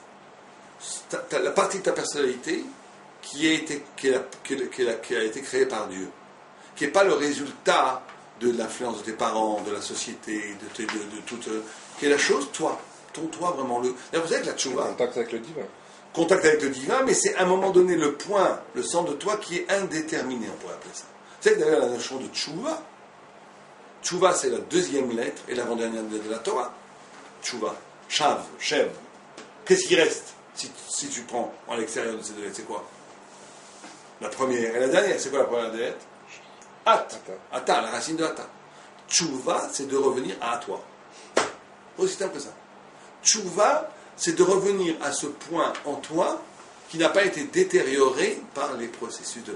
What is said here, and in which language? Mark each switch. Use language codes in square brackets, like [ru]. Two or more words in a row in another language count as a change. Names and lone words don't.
[fr] La partie de ta personnalité qui a été créée par Dieu, qui n'est pas le résultat de l'influence de tes parents, de la société, de toute... qui est la chose, toi. Ton toi, vraiment. Vous savez que la tchouva... Contact avec le divin. Contact avec le divin, mais c'est à un moment donné le point, le centre de toi qui est indéterminé, on pourrait appeler ça. Vous savez que d'ailleurs la notion de tchouva, tchouva c'est la 2e lettre et l'avant-dernière lettre de la Torah. Tchouva, chav, shev. Qu'est-ce qui reste si tu prends à l'extérieur de ces 2 lettres, c'est quoi? La première et la dernière, c'est quoi la première des lettres? Ata, la racine de Ata. Tchouva, c'est de revenir à toi. Aussi simple que ça. Tchouva, c'est de revenir à ce point en toi qui n'a pas été détérioré par les processus de la vie.